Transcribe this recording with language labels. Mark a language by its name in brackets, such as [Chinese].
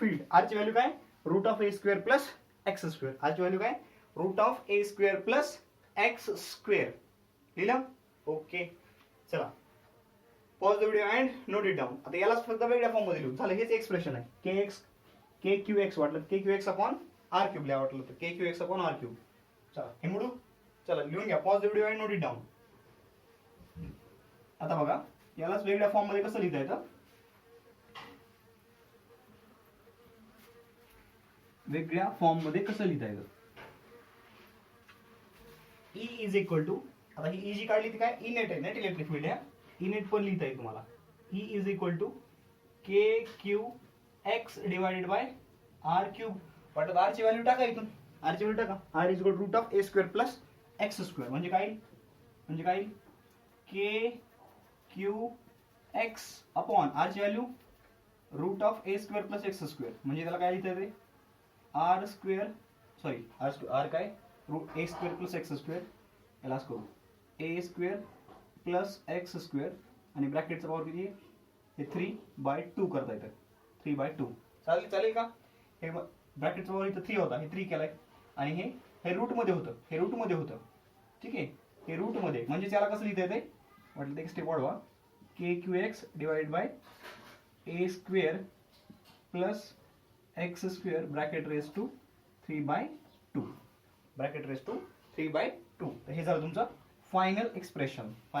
[Marathi] r ची value काय route of a square plus x square. r ची value काय route of a square plus x square लिहिलं okay. चला [English] Pause the video and note it down. [Marathi] आता यालाच फक्त वेगळ्या फॉर्म मध्ये लिहू. झालं, हेच एक्सप्रेशन आहे. के क्यू एक्स वाटलं के Q x upon R cube लिहा वाटलं तर के Q x upon R cube. चला हे मोडू. चला लिहून घ्या. [English] Pause the video and note it down. [Marathi] आता बघा यालाच वेगळ्या फॉर्म मध्ये कसं लिहिता येतं. वेगळ्या फॉर्म मध्ये कसं लिहिता येतं. ई इज इक्वल टू, आता ही ई जी काढली ती काय, ई नेट आहे, नेट इलेक्ट्रिक फील्ड आहे. ई नेट पण लिहिता येईल तुम्हाला. [English] E is equal to k q x divided by r cube. [Marathi] वाटत आर ची व्हॅल्यू टाका इथून. आर ची व्हॅल्यू टाका. [English] R is equal root of a square plus x square. [Marathi] म्हणजे काय के क्यू एक्स अपॉन आर ची value route of A square plus x square. म्हणजे त्याला काय लिहिता येते, आर स्क्वेअर, सॉरी आर काय रूट ए स्क्वेअर प्लस एक्स स्क्वेअर. याला करू ए स्क्वेअर प्लस एक्स स्क्वेअर आणि ब्रॅकेटचा पॉवर किती आहे, हे 3/2 करता येतं. 3/2 चालेल का. हे ब्रॅकेटचा पॉवर इथं 3 होता, हे 3 केलाय आणि हे रूट मध्ये होतं. ठीक आहे, हे रूट मध्ये म्हणजे त्याला कसं लिहिता येते म्हटलं, एक स्टेप वाढवा. [English] K q x divide by a square plus x square bracket raise to 3/2. Bracket raise to 3/2. [Marathi] तर हे झालं तुमचं फायनल एक्सप्रेशन.